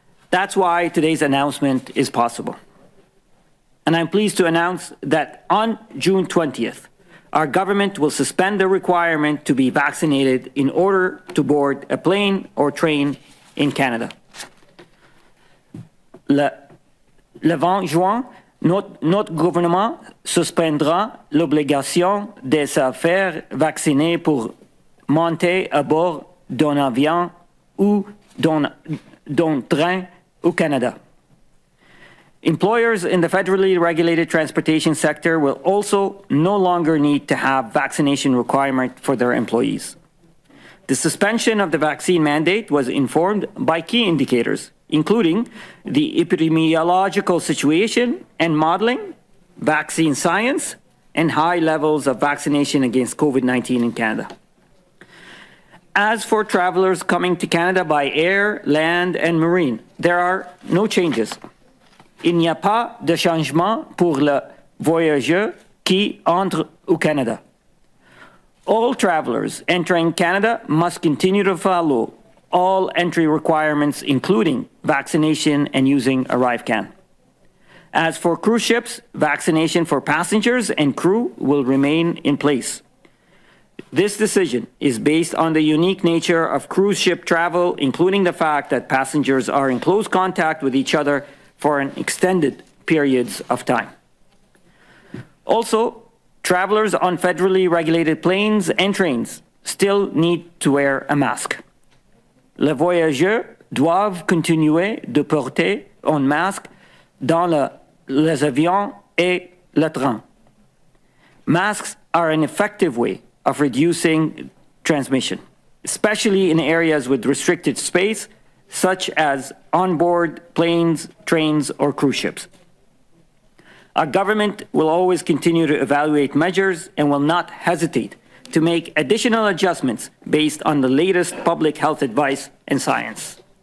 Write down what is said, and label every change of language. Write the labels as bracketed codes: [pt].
[en] That's why today's announcement is possible. And I'm pleased to announce that on June 20th, our government will suspend the requirement to be vaccinated in order to board a plane or train in Canada. [fr] Le 20 juin, notre gouvernement suspendra l'obligation de se faire vacciner pour monter à bord d'un avion ou d'un train au Canada. [en] Employers in the federally regulated transportation sector will also no longer need to have vaccination requirement for their employees. The suspension of the vaccine mandate was informed by key indicators, including the epidemiological situation and modeling, vaccine science, and high levels of vaccination against COVID-19 in Canada. As for travelers coming to Canada by air, land, and marine, there are no changes. [fr] Il n'y a pas de changement pour le voyageur qui entre au Canada. [en] All travelers entering Canada must continue to follow all entry requirements, including vaccination and using ArriveCan. As for cruise ships, vaccination for passengers and crew will remain in place. This decision is based on the unique nature of cruise ship travel, including the fact that passengers are in close contact with each other for an extended periods of time. Also, travelers on federally regulated planes and trains still need to wear a mask. [fr] Les voyageurs doivent continuer de porter un masque dans les avions et le train. [en] Masks are an effective way of reducing transmission, especially in areas with restricted space, such as onboard planes, trains, or cruise ships. Our government will always continue to evaluate measures and will not hesitate to make additional adjustments based on the latest public health advice and science.